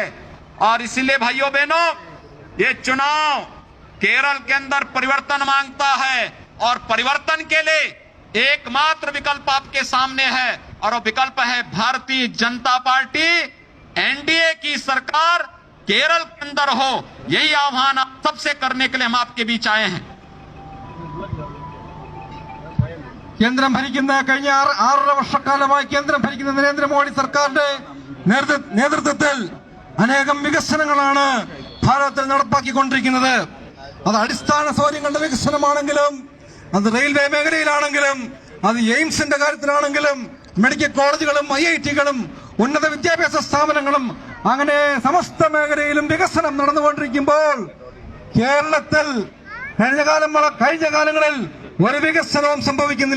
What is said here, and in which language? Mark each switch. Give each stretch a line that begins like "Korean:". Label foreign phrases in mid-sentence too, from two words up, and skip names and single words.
Hindi: और इसलिए भाइयों बहनों, ये चुनाव केरल के अंदर परिवर्तन मांगता है, और परिवर्तन के लिए एकमात्र विकल्प आपके सामने है, और वो विकल्प है भारतीय जनता पार्टी, एनडीए की सरकार केरल के अंदर हो। यही आह्वान आप सबसे करने के लिए हम आपके बीच आए हैं।
Malayalam: കേന്ദ്രം ഭരിക്കുന്ന കഴിഞ്ഞ 6.5 വർഷക്കാലമായി കേന്ദ്രം ഭരിക്കുന്ന നരേന്ദ്രമോദി സർക്കാരിന്റെ നേതൃത്വത്തിൽ അനേകം വികസനങ്ങളാണ് ഭാരതത്തിൽ നടപ്പാക്കിക്കൊണ്ടിരിക്കുന്നത്. അത് അടിസ്ഥാന സൗകര്യങ്ങളുടെ വികസനമാണെങ്കിലും, അത് റെയിൽവേ മേഖലയിലാണെങ്കിലും, അത് എയിംസിന്റെ കാര്യത്തിലാണെങ്കിലും, മെഡിക്കൽ കോളേജുകളും ഐഐടികളും ഉന്നത വിദ്യാഭ്യാസ സ്ഥാപനങ്ങളും, അങ്ങനെ സമസ്ത മേഖലയിലും വികസനം നടന്നുകൊണ്ടിരിക്കുമ്പോൾ കേരളത്തിൽ കഴിഞ്ഞ കാലങ്ങളിൽ ഒരു വികസനവും സംഭവിക്കുന്നില്ല.